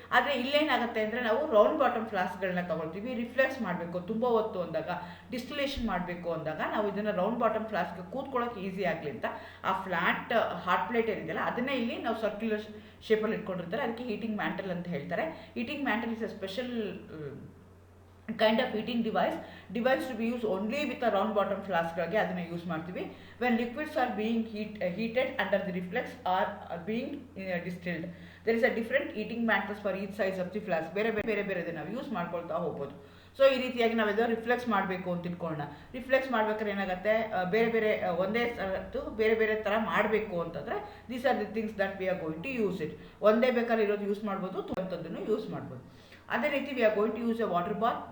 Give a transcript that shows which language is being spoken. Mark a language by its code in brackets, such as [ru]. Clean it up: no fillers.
[kn] ಆದರೆ ಇಲ್ಲೇನಾಗುತ್ತೆ ಅಂದರೆ ನಾವು ರೌಂಡ್ ಬಾಟಮ್ ಫ್ಲಾಸ್ಕ್ಗಳನ್ನ ತೊಗೊಳ್ತೀವಿ. ರಿಫ್ಲೆಕ್ಸ್ ಮಾಡಬೇಕು ತುಂಬ ಹೊತ್ತು ಅಂದಾಗ, ಡಿಸ್ಟಿಲೇಷನ್ ಮಾಡಬೇಕು ಅಂದಾಗ ನಾವು ಇದನ್ನು ರೌಂಡ್ ಬಾಟಮ್ ಫ್ಲಾಸ್ಕ್ಗೆ ಕೂತ್ಕೊಳ್ಳೋಕೆ ಈಸಿ ಆಗಲಿ ಅಂತ ಆ ಫ್ಲ್ಯಾಟ್ ಹಾಟ್ ಪ್ಲೇಟ್ ಏನಿದೆಯಲ್ಲ ಅದನ್ನೇ ಇಲ್ಲಿ ನಾವು ಸರ್ಕ್ಯುಲರ್ ಶೇಪಲ್ಲಿ ಇಟ್ಕೊಂಡಿರ್ತಾರೆ, ಅದಕ್ಕೆ ಹೀಟಿಂಗ್ ಮ್ಯಾಂಟಲ್ ಅಂತ ಹೇಳ್ತಾರೆ. [en] heating mantle is a special kind of heating device to be used only with a round bottom flask [kn] ಗಳಿಗೆ ಅದನ್ನು ಯೂಸ್ ಮಾಡ್ತೀವಿ. [en] when liquids are being heated under the reflex or are being distilled, there is a different heating mantles for each size of the flask. [kn] ಬೇರೆ ಬೇರೆ ನಾವು use ಮಾಡ್ಕೊಳ್ತಾ ಹೋಗ್ಬೋದು. So ಈ ರೀತಿಯಾಗಿ ನಾವೆಲ್ಲೋ ರಿಫ್ಲೆಕ್ಸ್ ಮಾಡಬೇಕು ಅಂತ ತಿಳ್ಕೊಳ್ಳೋಣ. ರಿಫ್ಲೆಕ್ಸ್ ಮಾಡ್ಬೇಕಾದ್ರೆ ಏನಾಗುತ್ತೆ, ಬೇರೆ ಒಂದೇ ಬೇರೆ ಥರ ಮಾಡಬೇಕು ಅಂತಂದರೆ [en] These are the things that we are going to use it. [kn] ಒಂದೇ ಬೇಕಾದ್ರೆ ಇರೋದು ಯೂಸ್ ಮಾಡ್ಬೋದು, ಅಂಥದ್ದನ್ನು ಯೂಸ್ ಮಾಡ್ಬೋದು. ಅದೇ ರೀತಿ [en] We are going to use a water bath.